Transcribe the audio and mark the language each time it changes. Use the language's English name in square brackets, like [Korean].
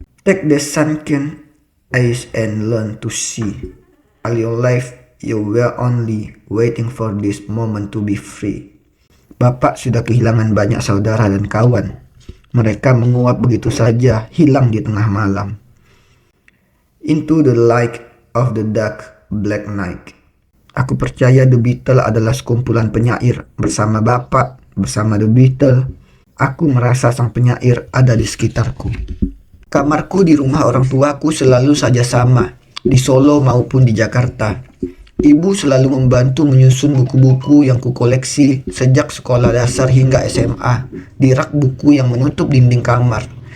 [English] Take the sunken eyes and learn to see. All your life you were only waiting for this moment to be free. [Indonesian] Bapak sudah kehilangan banyak saudara dan kawan. Mereka menguap begitu saja, hilang di tengah malam. [English] Into the light of the dark black night. [Indonesian] Aku percaya The Beatles adalah sekumpulan penyair. Bersama bapak, bersama The Beatles, aku merasa sang penyair ada di sekitarku. Kamarku di rumah orang tuaku selalu saja sama, di Solo maupun di Jakarta. Ibu selalu membantu menyusun buku-buku yang kukoleksi sejak sekolah dasar hingga SMA di rak buku yang menutup dinding kamar.